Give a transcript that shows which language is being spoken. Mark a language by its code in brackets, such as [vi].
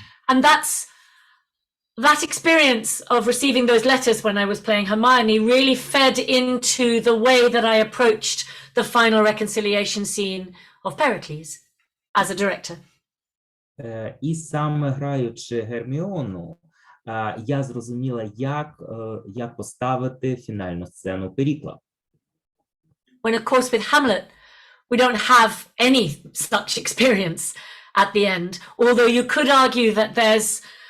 [en] And that experience of receiving those letters when I was playing Hermione really fed into the way that I approached the final reconciliation scene of Pericles as a director. [uk] І саме граючи Герміону, я зрозуміла, як поставити фінальну сцену Перікла. [en] When, of course, with Hamlet, we don't have any such experience at the end, although you could argue that there's